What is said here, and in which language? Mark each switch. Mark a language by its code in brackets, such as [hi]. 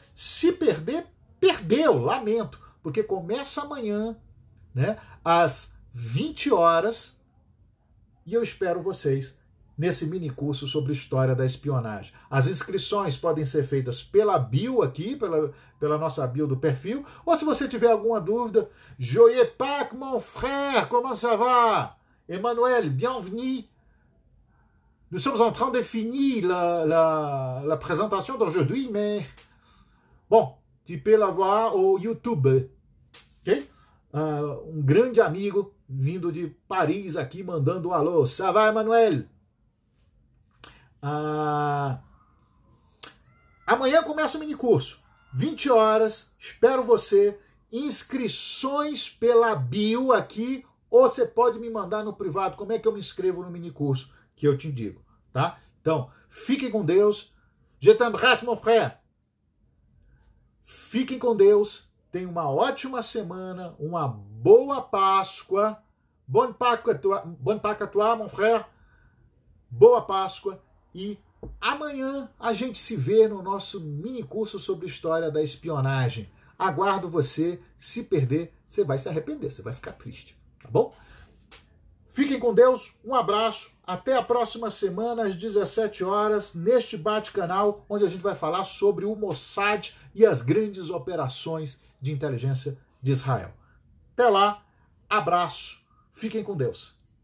[pt] Se perder, perdeu, lamento. Porque começa amanhã, né, às 20 horas, e eu espero vocês nesse mini curso sobre história da espionagem. As inscrições podem ser feitas pela bio aqui, pela nossa bio do perfil, ou se você tiver alguma dúvida, [fr] Joyeux Pâques, mon frère, comment ça va? Emmanuel, bienvenue. Nous sommes en train de finir la présentation d'aujourd'hui, mais bon, tu peux la voir au YouTube, ok? [pt] Um grande amigo vindo de Paris aqui mandando um alô. [fr] Ça va, Emmanuel? [pt] Amanhã começa o mini curso, 20 horas, espero você. Inscrições pela bio aqui, ou você pode me mandar no privado como é que eu me inscrevo no mini curso, que eu te digo, tá? Então, fiquem com Deus. [fr] Je t'embrasse, mon frère. [pt] Fiquem com Deus. Tenham uma ótima semana, uma boa Páscoa. [fr] Bonne Pâques à toi, mon frère. [pt] Boa Páscoa. E amanhã a gente se vê no nosso mini curso sobre história da espionagem. Aguardo você. Se perder, você vai se arrepender, você vai ficar triste, tá bom? Fiquem com Deus, um abraço, até a próxima semana às 17 horas, neste bate-canal, onde a gente vai falar sobre o Mossad e as grandes operações de inteligência de Israel. Até lá, abraço, fiquem com Deus.